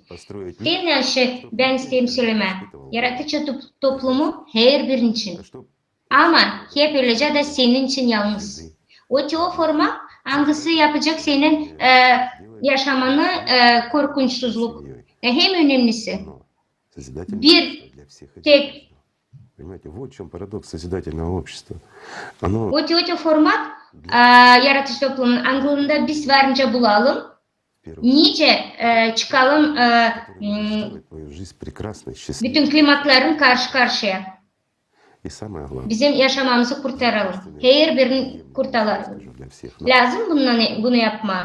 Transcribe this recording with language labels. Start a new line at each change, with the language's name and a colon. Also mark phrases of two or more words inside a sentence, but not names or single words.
Gagauz: Bir şey ben isteyeyim söyleme. Yaratıcı toplumu her birinin için. Ama hep öylece de senin için yalnız. O forma hangisi yapacak senin yaşamanı korkunçsuzluk. Hem önemlisi bir tek
Russian: Понимаете, вот в чем парадокс созидательного общества. Оно...
Gagauz: O format yaratıcı toplumun anlamında biz varınca bulalım. Nice çıkalım bütün klimatların karşı karşıya. Bizim yaşamamızı kurtaralım. Her birini kurtaralım. Lazım bunu yapma.